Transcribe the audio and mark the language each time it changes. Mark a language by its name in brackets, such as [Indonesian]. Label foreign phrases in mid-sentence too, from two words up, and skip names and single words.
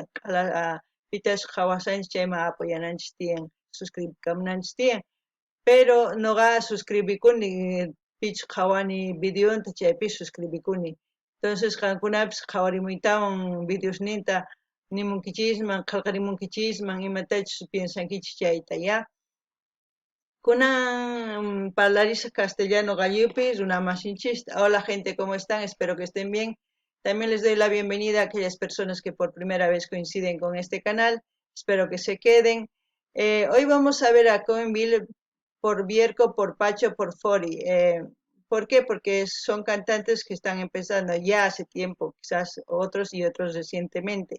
[Quechua] pitash qhawasanchis chayman apoyananchis tiyan suscribikamunanchis tiyan pero noqa suscribikuni pich qhawani videonta chaypi suscribikuni entonces qankunapis qhawarimuytawan videosninta nimunkichisman qillqarimunkichisman imatachus piensankichis chayta ya kunan parlarisaq castellano gallupi runamasinchista [Spanish] hola gente ¿cómo están? Espero que estén bien. También les doy la bienvenida a aquellas personas que por primera vez coinciden con este canal. Espero que se queden. Hoy vamos a ver a Coenville por Bierco, por Pacho, por Fori. ¿Por qué? Porque son cantantes que están empezando ya hace tiempo, quizás otros y otros recientemente.